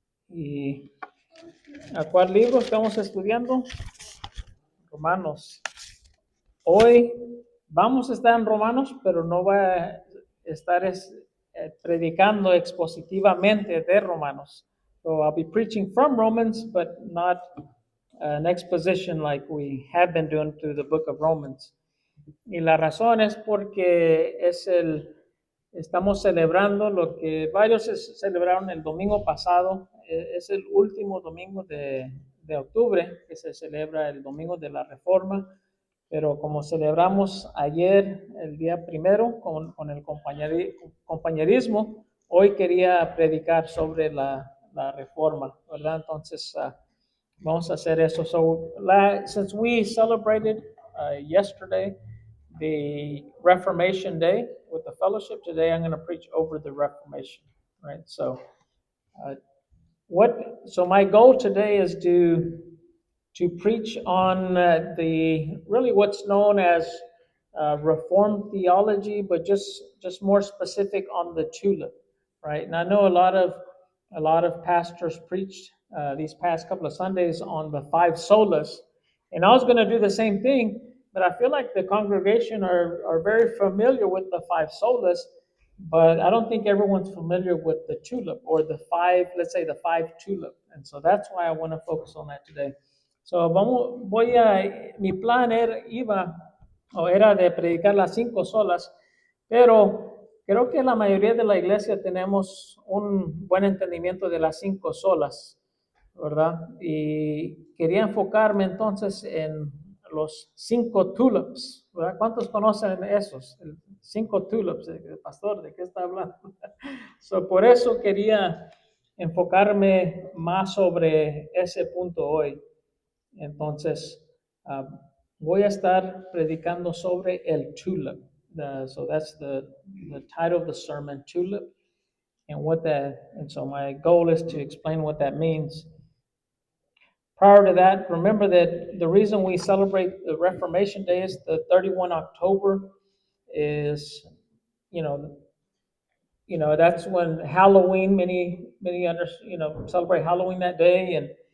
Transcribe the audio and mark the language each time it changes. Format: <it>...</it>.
<es>¿Y a cuál libro estamos estudiando? Romanos. Hoy vamos a estar en Romanos, pero no va a estar predicando expositivamente de Romanos.</es> <en>So I'll be preaching from Romans, but not an exposition like we have been doing through the book of Romans.</en> <es>Y la razón es porque estamos celebrando lo que varios celebraron el domingo pasado. Es el último domingo de octubre, que se celebra el domingo de la Reforma. Pero como celebramos ayer, el día primero, con el compañerismo, hoy quería predicar sobre la Reforma, ¿verdad? Entonces, vamos a hacer eso.</es> <en>So, since we celebrated yesterday the Reformation Day with the fellowship, today I'm going to preach over the Reformation, right? So, so my goal today is to preach on really what's known as Reformed theology, but just more specific on the tulip, right? And I know a lot of pastors preached these past couple of Sundays on the five solas, and I was going to do the same thing, but I feel like the congregation are very familiar with the five solas, but I don't think everyone's familiar with the tulip or let's say the five tulip, and so that's why I want to focus on that today.</en> <es>So mi plan era de predicar las cinco solas, pero creo que la mayoría de la iglesia tenemos un buen entendimiento de las cinco solas, ¿verdad? Y quería enfocarme entonces en los cinco tulips, ¿verdad? ¿Cuántos conocen esos? Cinco tulips, el pastor, ¿de qué está hablando? So, por eso quería enfocarme más sobre ese punto hoy. Entonces, voy a estar predicando sobre el tulip.</es> <en>So that's the title of the sermon, tulip, and so my goal is to explain what that means. Prior to that, remember that the reason we celebrate the Reformation Day is the 31 October is, that's when Halloween, many celebrate Halloween that day.</en>